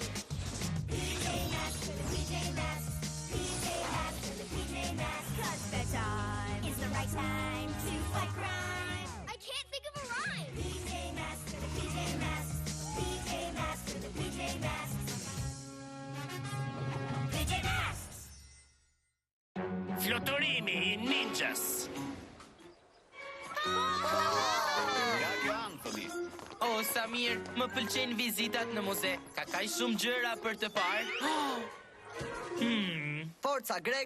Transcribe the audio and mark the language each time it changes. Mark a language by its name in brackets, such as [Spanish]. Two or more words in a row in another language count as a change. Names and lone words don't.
[English] PJ Masks for the PJ Masks. PJ Masks for the PJ Masks. 'Cause bedtime is the right time to fight crime. I can't think of a rhyme. PJ Masks for the PJ Masks. PJ Masks for the PJ Masks. PJ Masks! [Albanian] Fluturimi i ninjas. Nga kjo Anthony. Oh, Samir, më pëlqejnë vizitat në muze. Ka kaq shumë gjëra për të parë. Forca, Greg!